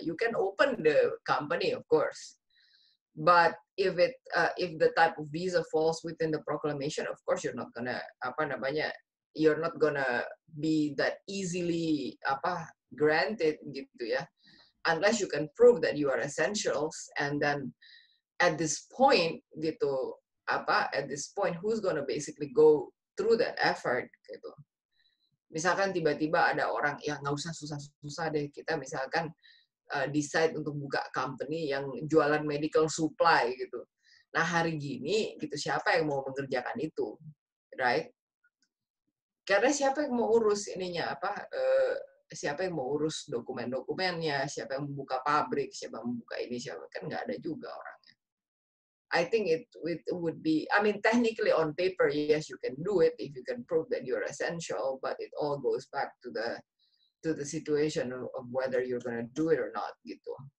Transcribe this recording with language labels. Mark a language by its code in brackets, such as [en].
[en] You can open the company, of course. But if the type of visa falls within the proclamation, of course you're not gonna you're not gonna be that easily granted [id] gitu ya, [en] unless you can prove that you are essentials, and then at this point [id] gitu [en] at this point who's gonna basically go through that effort gitu. [id] Misalkan tiba-tiba ada orang yang nggak usah susah-susah deh, kita misalkan decide untuk buka company yang jualan medical supply gitu. Nah hari gini gitu siapa yang mau mengerjakan itu, [en] right? [id] Karena siapa yang mau urus ininya siapa yang mau urus dokumen-dokumennya, siapa yang membuka pabrik, siapa yang membuka ini, siapa kan nggak ada juga orangnya. [en] I think it would be, I mean technically on paper yes you can do it if you can prove that you're essential, but it all goes back to the situation of whether you're going to do it or not [id] gitu.